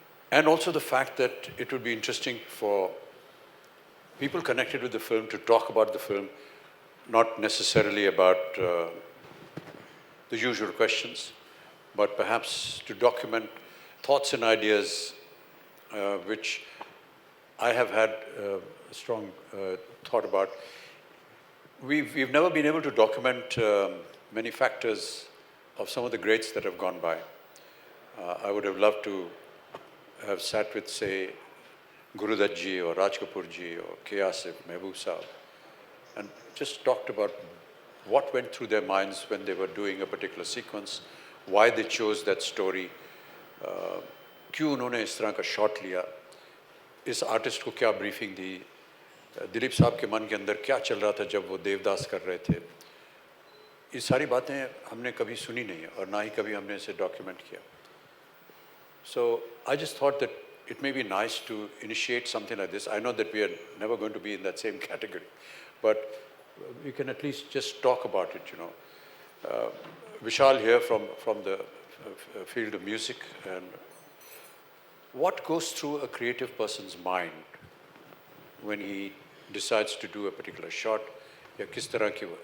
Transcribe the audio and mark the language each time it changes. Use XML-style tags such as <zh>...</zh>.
<en>And also the fact that it would be interesting for people connected with the film to talk about the film, not necessarily about the usual questions, but perhaps to document thoughts and ideas which I have had a strong thought about. We've never been able to document many factors of some of the greats that have gone by. I would have loved to have sat with, say, Gurudutt ji or Raj Kapoor ji or K. Asif, Mehboob Saab, and just talked about what went through their minds when they were doing a particular sequence, why they chose that story,</en> <hi>क्यों उन्होंने इस तरह का shot लिया, इस artist को क्या briefing दी, दिलीप साहब के मन के अंदर क्या चल रहा था जब वो देवदास कर रहे थे. ये सारी बातें हमने कभी सुनी नहीं है और ना ही कभी हमने इसे डॉक्यूमेंट किया.</hi> <en>So I just thought that it may be nice to initiate something like this. I know that we are never going to be in that same category, but we can at least just talk about it, you know. Vishal here from the field of music, and what goes through a creative person's mind when he decides to do a particular shot,</en> <hi>या किस तरह की वो.</hi>